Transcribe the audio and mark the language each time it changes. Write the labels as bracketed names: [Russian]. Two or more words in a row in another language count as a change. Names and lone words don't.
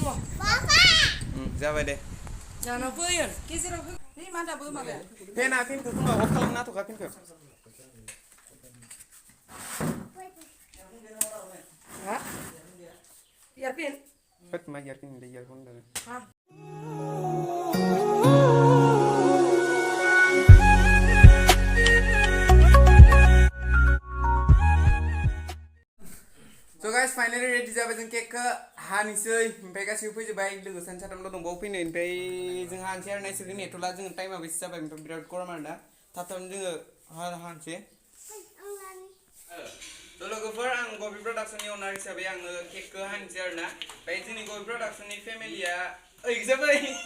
[Bodo] जाबाय दे जानाव फैयो गेजेराव फै मा दाबो माबाया फेनखौ खोमा अफ खालामना थ'खा फेनखौ हा इयारपेन होद मा इयारफोन होनदों इयारफोन होनदों हा [English] So guys finally ready [Bodo] जाबाय जों केकखौ हानिसै ओमफ्राय गासिबो फैजोब्बाय लोगो सानै साथामल' दंबावो फैनो ओमफ्राय जों हानोसै आरो नायसोरखौ नेथ'ला जों टाइमाबो एसे जाबाय ओमफ्राय बिराद गरम आरोना थाब थाबनो जोङो हानोसै लोगोफोर आं गपि प्रडाक्शननि अनार हिसाबै आङो केकखौ हानोसै आरोना ओमफ्राय जोंनि गपि प्रडाक्शननि फेमिलिया जाबाय